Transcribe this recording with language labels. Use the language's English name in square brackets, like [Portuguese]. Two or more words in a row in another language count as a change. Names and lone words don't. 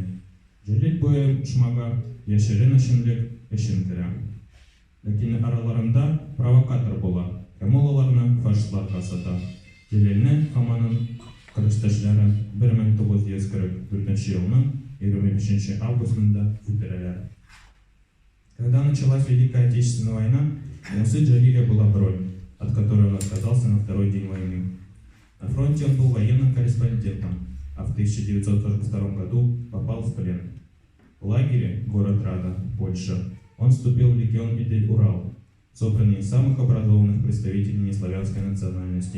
[Tatar] Җәлил бу оешмага яшерен эшчәнлек өчен керә. Ләкин араларында провокатор була. Һәм ул аларны фашистларга сата. Җәлилне һәм аның кырышташлары 1944 елның 25 августында үтерәләр. [Russian] Когда началась Великая Отечественная война, у Мусы Джалиля была бронь, от которой он отказался на второй день войны. На фронте он был военным корреспондентом, а в 1942 году попал в плен. В лагере, город Рада, Польша, он вступил в легион Идель-Урал, собранный из самых образованных представителей неславянской национальности.